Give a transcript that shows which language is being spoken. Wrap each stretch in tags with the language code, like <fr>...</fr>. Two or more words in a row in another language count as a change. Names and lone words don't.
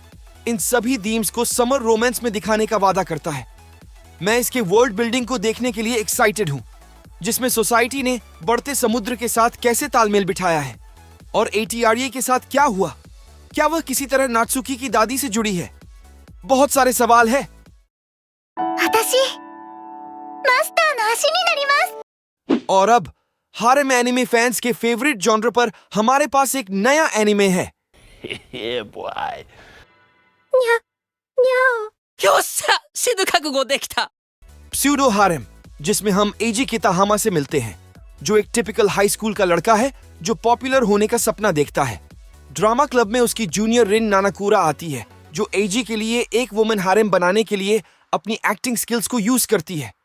<hi>इन सभी थीम्स को</hi> <en>summer romance</en> <hi>में दिखाने का वादा करता है। मैं इसके</hi> <en>world building</en> <hi>को देखने के लिए एक्साइटेड हूं, जिसमें सोसाइटी ने बढ़ते समुद्र के साथ कैसे तालमेल बिठाया है। और ATRA के साथ क्या हुआ? क्या वह किसी तरह नात्सुकी की दादी से जुड़ी है? बहुत सारे सवाल है।</hi> <ja>私マスターの足になります。</ja> <hi>और अब</hi> <en>harem anime fans</en> <hi>के</hi> <en>favorite genre</en> <hi>पर हमारे पास एक नया एनिमे है।</hi> <en>Yeah, boy.</en> <ja>にゃにゃお。よっしゃ死ぬ覚悟できた</ja> <hi>प्स्यूडो हारेम, जिसमें हम एजी किताहामा से मिलते हैं, जो एक टिपिकल</hi> <en>high school</en> <hi>का लड़का है जो पॉपुलर होने का सपना देखता है।</hi> <en>drama club</en> <hi>में उसकी जूनियर रिन नानाकुरा आती है, जो एजी के लिए एक</hi> <en>woman harem</en> <hi>बनाने के लिए अपनी</hi> <en>acting skills</en> <hi>को यूज करती है।</hi>